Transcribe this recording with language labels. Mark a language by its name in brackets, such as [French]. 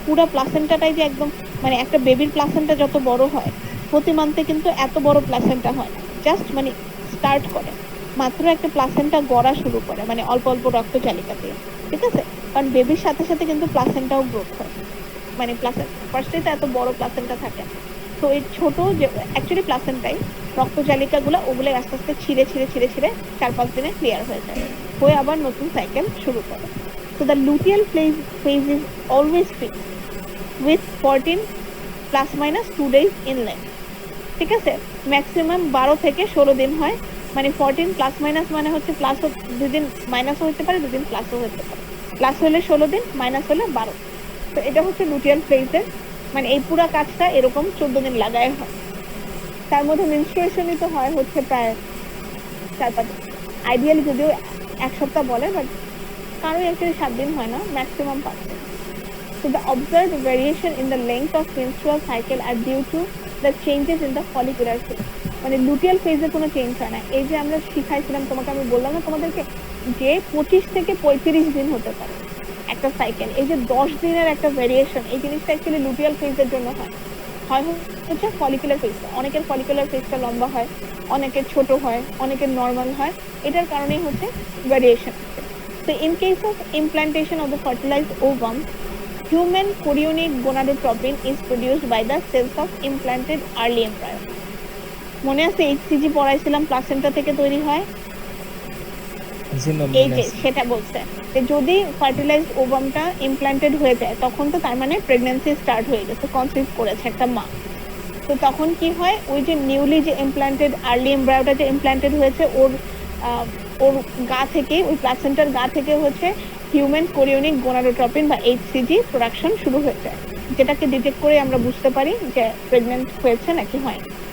[Bangla] পুরো প্লাসেন্টাটাই যে একদম মানে একটা বেবির প্লাসেন্টা যত বড় হয়, প্রতি মান্থে কিন্তু এত বড় প্লাসেন্টা হয় না, জাস্ট মানে স্টার্ট করে মাত্র একটা প্লাসেন্টা গড়া শুরু করে, মানে অল্প অল্প রক্ত জালিকা দিয়ে, ঠিক আছে? কারণ বেবির সাথে সাথে কিন্তু প্লাসেন্টাও গ্রোথ হয়, মানে প্লাসেন্টা ফার্স্টে তো এত বড় প্লাসেন্টা থাকে। তো এই ছোট যে অ্যাকচুয়ালি প্লাসেন্টাই রক্ত জালিকাগুলো, ওগুলো আস্তে আস্তে ছিঁড়ে 4-5 দিনে ক্লিয়ার হয়ে যায়, হয়ে আবার নতুন সাইকেল শুরু করে। [English] So the luteal phase is always fixed with 14 ± 2 days in length. [Bangla] ঠিক আছে, ম্যাক্সিমাম 12 থেকে 16 দিন হয়, মানে 14 প্লাস মাইনাস মানে হচ্ছে প্লাস 2 দিন মাইনাসও হতে পারে, 2 দিন প্লাসও হতে পারে, প্লাস হলে 16 দিন, মাইনাস হলে 12। তো এটা হচ্ছে লুটিয়াল ফেজের, মানে এই পুরো কাজটা এরকম 14 দিন লাগায় হয়। তার মধ্যে মেনস্ট্রুয়েশনই তো হয় হচ্ছে প্রায় 4-5 দিন, আইডিয়ালি যদিও 1 সপ্তাহ বলে, বাট কারো অ্যাকচুয়ালি 7 দিন হয় না, ম্যাক্সিমাম 5 দিন। [English] So the observed variation in the length of menstrual cycle are due to the changes in the follicular phase. [Bangla] মানে লুটিয়াল ফেজে কোনো চেঞ্জ হয় না। এই যে আমরা শিখাইছিলাম তোমাকে, আমি বললাম না তোমাদেরকে যে 25 থেকে 35 দিন হতে পারে একটা সাইকেল, এই যে 10 দিনের একটা ভেরিয়েশন, এই জিনিসটা অ্যাকচুয়ালি লুটিয়াল ফেজের জন্য হয় হচ্ছে ফলিকুলার ফেজটা। অনেকের ফলিকুলার ফেজটা লম্বা হয়, অনেকের ছোট হয়, অনেকের নর্মাল হয়, এটার কারণেই হচ্ছে variation. [English] So in case of implantation of the fertilized ovum, human chorionic gonadotropin is produced by the cells of implanted early embryo. [Bangla] মনে আছে এইচসিজি পড়াইছিলাম প্লাসেন্টা থেকে তৈরি হয়, এই যে সেটা বলছে যে যদি ফার্টিলাইজড ওভামটা ইমপ্ল্যান্টেড হয়ে যায় তখন তো তার মানে প্রেগন্যান্সি স্টার্ট হয়ে গেছে, কনসিভ করেছে একটা মা। তো তখন কি হয়, ওই যে নিউলি যে ইমপ্ল্যান্টেড আর্লি এমব্রায়োটা যে ইমপ্ল্যান্টেড হয়েছে ওর গা থেকে, ওই প্লাসেন্টার গা থেকে হচ্ছে হিউম্যান কোরিওনিক গোনাডোট্রপিন বা এইচসিজি প্রোডাকশন শুরু হয়ে যায়, যেটাকে ডিটেক্ট করে আমরা বুঝতে পারি যে প্রেগন্যান্ট হয়েছে নাকি হয়নি।